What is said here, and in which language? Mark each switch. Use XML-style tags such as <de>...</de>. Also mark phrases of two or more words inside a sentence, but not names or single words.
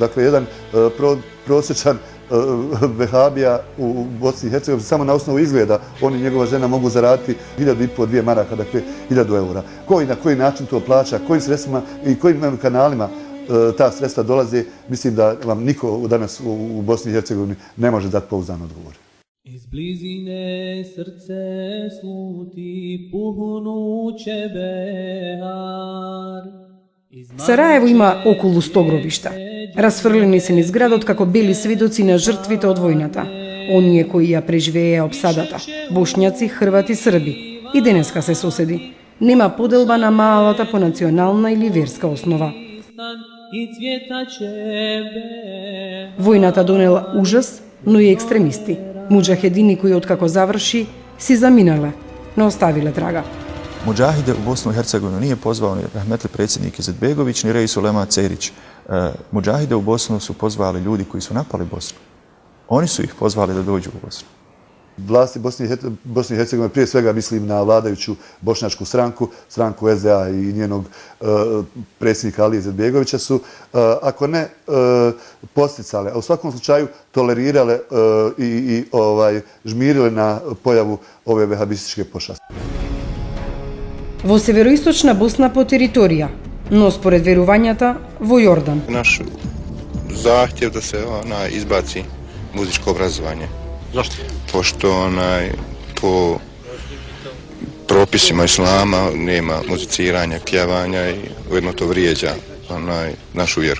<bs>Dakle, jedan prosječan vehabija u Bosni i Hercegovini samo na osnovu izgleda on i njegova žena mogu zaraditi 1.500-2 maraka, dakle 1000 eura. Ko i na koji način to plaća, kojim sredstvima i kojim kanalima ta sredstva dolaze, mislim da vam niko danas u Bosni i Hercegovini ne može dati pouzdan odgovor. Iz blizine srce sluti puhnuće behar.</bs> <mk>Сараево има околу 100 гробишта. Расфрлени се низ градот како бели сведоци на жртвите од војната. Оние кои ја преживееа опсадата. Бошњаци, хрвати, срби. И денеска се соседи. Нема поделба на малата по национална или верска основа. Војната донела ужас, но и екстремисти. Муџахедини кои откако заврши, си заминале, не оставиле трага.</mk> <bs>Mudžahide u Bosnu i Hercegovinu nije pozvao ni rahmetli predsjednik Izetbegović ni Reis Ulema Cerić. Mudžahide u Bosnu su pozvali ljudi koji su napali Bosnu. Oni su ih pozvali da dođu u Bosnu. Vlasti Bosne i Hercegovine, prije svega mislim na vladajuću bošnjačku stranku, stranku SDA i njenog predsjednika Alije Izetbegovića su, ako ne posticale, a u svakom slučaju tolerirale i žmirile na pojavu ove vehabističke pošasti.</bs> <mk>Во североисточна Босна по територија, но според верувањата во Јордан.</mk> <sr>Наш захтев да се избаци музичко образование. Зашто? Пошто по прописима ислама нема музицирања, пјевања и уедно то вријеđа нашу веру.</sr>